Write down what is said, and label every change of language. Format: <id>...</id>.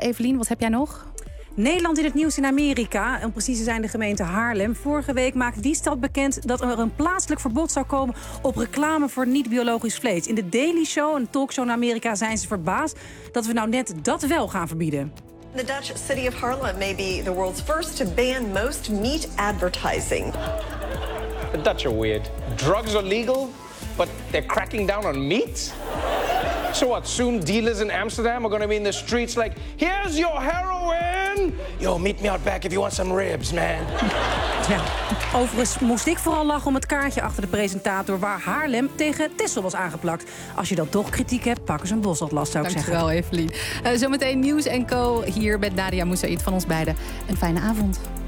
<nl>Evelien, wat heb jij nog? Nederland in het nieuws in Amerika, en precies zijn de gemeente Haarlem. Vorige week maakte die stad bekend dat er een plaatselijk verbod zou komen op reclame voor niet-biologisch vlees. In de Daily Show, een talkshow in Amerika, zijn ze verbaasd dat we nou net dat wel gaan verbieden.</nl> <en>The Dutch city of Haarlem may be the world's first to ban most meat advertising. The Dutch are weird. Drugs are legal, but they're cracking down on meat? So what, soon dealers in Amsterdam are going to be in the streets like, here's your heroin! Yo, meet me out back if you want some ribs, man.</en> <nl>Ja, overigens moest ik vooral lachen om het kaartje achter de presentator waar Haarlem tegen Texel was aangeplakt. Als je dan toch kritiek hebt, pak eens een bosatlas, zou ik zeggen. Dank je wel, Evelien. Zometeen Nieuws & Co. hier met Nadia Moussaïd van ons beiden. Een fijne avond.</nl>